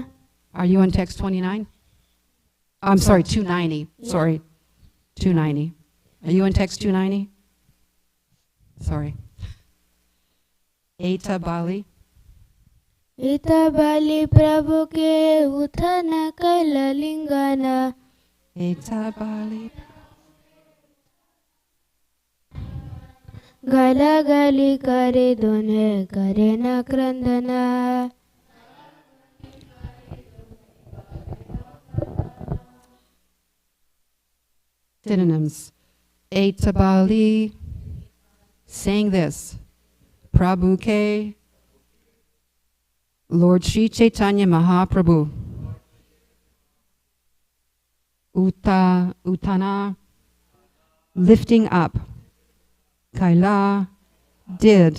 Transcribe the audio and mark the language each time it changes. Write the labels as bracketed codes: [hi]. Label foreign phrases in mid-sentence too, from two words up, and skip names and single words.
[en] Are you on text 29? I'm sorry, 290. Yeah. Sorry, 290. Are you on text 290? Sorry. [bn] এত বলি. এত বলি প্রভু কে উঠানা কৈলা লিঙ্গন. এত বলি. গলা গলি করে দুঁহে করে না ক্রন্দন. [en] Synonyms. [bn] এত বলি. [en] Saying this. [bn] প্রভু কে. [en] Lord Sri Chaitanya Mahaprabhu. [bn] Utana. [en] Lifting up. Kaila, did.